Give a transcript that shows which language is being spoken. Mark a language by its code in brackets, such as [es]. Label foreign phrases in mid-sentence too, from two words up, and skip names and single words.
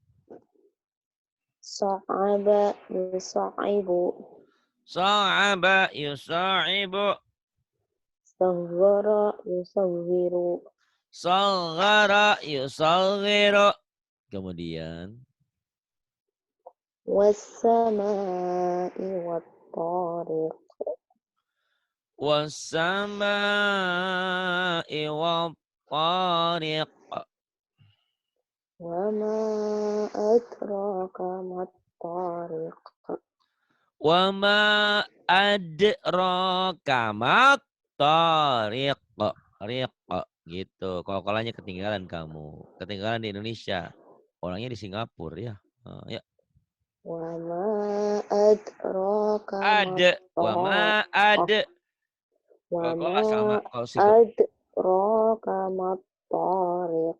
[ar] صعب يصعب. صعب يصعب. صغر يصور. صغر يصغر. [id] Kemudian. [ar] والسماء والطارق. والسماء والطارق. وما أدراك ما الطارق. وما أدراك ما الطارق. Riq. [id] Gitu. Kalau-kalanya ketinggalan kamu. Ketinggalan di Indonesia. Orangnya di Singapura ya. Ya. [ar] وما أدراك [id] Ada. [ar] وما أدا. [id] Kalau nggak sama. Kalau sikut. [ar] أدراك ما الطارق.